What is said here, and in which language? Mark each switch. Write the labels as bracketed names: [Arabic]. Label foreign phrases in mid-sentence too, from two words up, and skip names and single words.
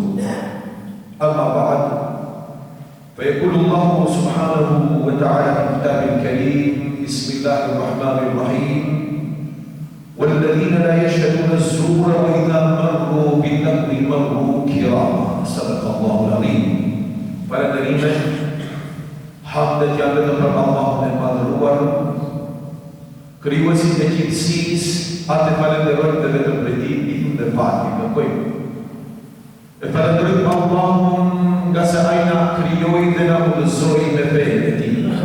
[Arabic] أما بعد فيقول الله سبحانه وتعالى في كتابه الكريم بسم الله الرحمن الرحيم والذين لا يشهدون الزور وإذا مروا باللغو مروا كراما. صدق الله العظيم. [Albanian] Para nerime, hamdet janë vetëm për Allahun e madhëruar, krijuesin e gjithësisë, atë falenderojmë dhe vetëm për tij ndihmë dhe falje kërkojmë. E falenderojmë Allahun nga se ai na krijoi dhe na udhëzoi me fenë e tij.